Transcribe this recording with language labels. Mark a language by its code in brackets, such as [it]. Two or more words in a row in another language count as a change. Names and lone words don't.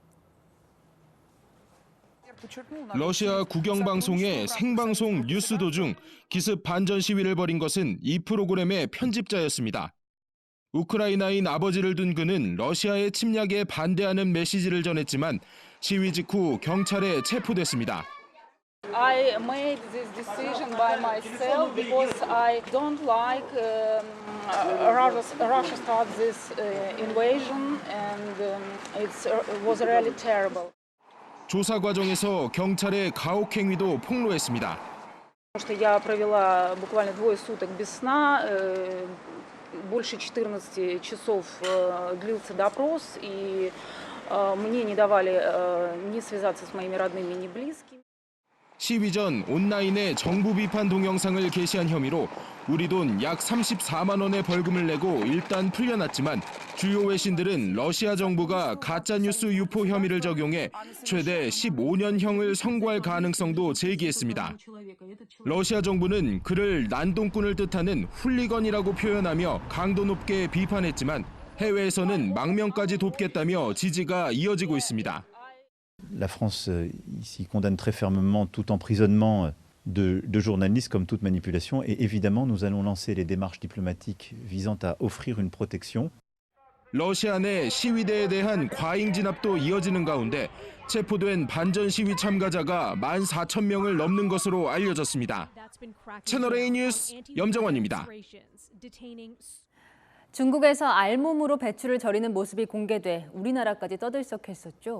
[ko] 러시아 국영방송의 생방송 뉴스 도중 기습 반전 시위를 벌인 것은 이 프로그램의 편집자였습니다. 우크라이나인 아버지를 둔 그는 러시아의 침략에 반대하는 메시지를 전했지만 시위 직후 경찰에 체포됐습니다. [en] I made this decision by myself because I don't like Russia start this invasion and it was really terrible. [ko] 조사 과정에서 경찰의 가혹 행위도 폭로했습니다. [ru] Я провела буквально двое суток без сна. Больше 14 часов длился допрос, и мне не давали ни связаться с моими родными, ни близкими. [ko] 시위 전 온라인에 정부 비판 동영상을 게시한 혐의로 우리 돈 약 34만 원의 벌금을 내고 일단 풀려났지만 주요 외신들은 러시아 정부가 가짜뉴스 유포 혐의를 적용해 최대 15년형을 선고할 가능성도 제기했습니다. 러시아 정부는 그를 난동꾼을 뜻하는 훌리건이라고 표현하며 강도 높게 비판했지만 해외에서는 망명까지 돕겠다며 지지가 이어지고 있습니다. [fr] La France ici condamne très fermement tout emprisonnement de journalistes comme toute manipulation et évidemment nous allons lancer les démarches diplomatiques visant à offrir une protection. [ko] 러시아 내 시위대에 대한 과잉 진압도 이어지는 가운데 체포된 반전 시위 참가자가 14,000명을 넘는 것으로 알려졌습니다. 채널A 뉴스 염정원입니다. 중국에서 알몸으로 배추를 절이는 모습이 공개돼 우리나라까지 떠들썩했었죠.